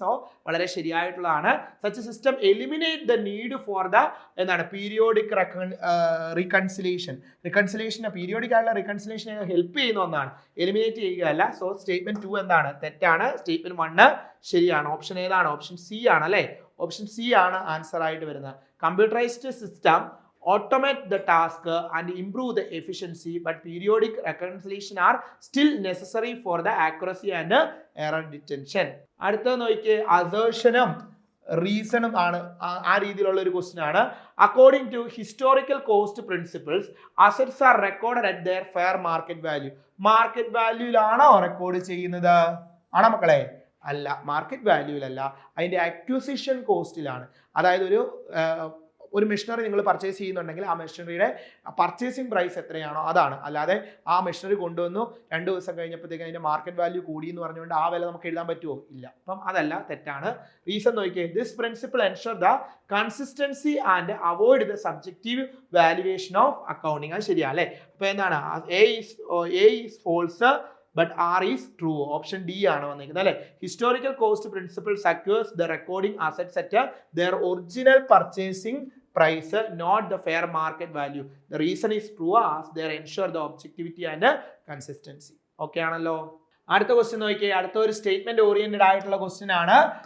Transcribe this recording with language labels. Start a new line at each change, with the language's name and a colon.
Malayalam: So വളരെ ശരിയായിട്ടുള്ളതാണ്.
English: Such system eliminate the need for the periodic reconciliation.
Malayalam: Periodic ആയിട്ടുള്ള reconciliation help ചെയ്യുന്ന ഒന്നാണ്, eliminate ചെയ്യുകയല്ല. So statement 2 എന്താണ്? തെറ്റാണ്. സ്റ്റേറ്റ്മെന്റ് 1 ശരിയാണ്. ഓപ്ഷൻ ഏതാണ്? ഓപ്ഷൻ സി ആണ് അല്ലെ? ഓപ്ഷൻ സി ആണ് ആൻസർ ആയിട്ട് വരുന്നത്.
English: Computerised system automate the task and improve the efficiency, but periodic reconciliation are still necessary for the accuracy and error detection.
Malayalam: അടുത്ത നോക്കിയേ, അസേർഷനും റീസണും ആണ് ആ രീതിയിലുള്ള ഒരു ക്വസ്റ്റ്യൻ ആണ്.
English: According to historical cost principles assets are recorded at their fair market value.
Malayalam: Market വാല്യൂയിലാണോ record ചെയ്യുന്നത്? ആണോ മക്കളെ? അല്ല, മാർക്കറ്റ് വാല്യൂയിലല്ല, അതിന്റെ അക്വിസിഷൻ കോസ്റ്റിലാണ്. അതായത് ഒരു മെഷീനറി നിങ്ങൾ പർച്ചേസ് ചെയ്യുന്നുണ്ടെങ്കിൽ ആ മെഷീനറിയുടെ പർച്ചേസിംഗ് പ്രൈസ് എത്രയാണോ അതാണ്. അല്ലാതെ ആ മെഷീനറി കൊണ്ടുവന്നു 2 ദിവസം കഴിഞ്ഞപ്പോഴത്തേക്ക് അതിന്റെ മാർക്കറ്റ് വാല്യൂ കൂടി എന്ന് പറഞ്ഞുകൊണ്ട് ആ വില നമുക്ക് എഴുതാൻ പറ്റുമോ? ഇല്ല. അപ്പം അതല്ല, തെറ്റാണ്. റീസൺ നോക്കിയേ,
English: This principle ensure the consistency and avoid the subjective valuation of accounting.
Malayalam: അത് ശരിയാ അല്ലേ? അപ്പൊ എന്താണ്?
English: A is false but R is true.
Malayalam: Option D ആണ് വന്നിരിക്കുന്നത് അല്ലെ?
English: Historical cost principle secures the recording assets at their original purchasing price, not the fair market value. The reason is true as they ensure the objectivity and consistency.
Malayalam: Okay ആണല്ലോ? അടുത്ത question നോക്കിയേ, അടുത്ത ഒരു statement oriented ആയിട്ടുള്ള question ആണ്.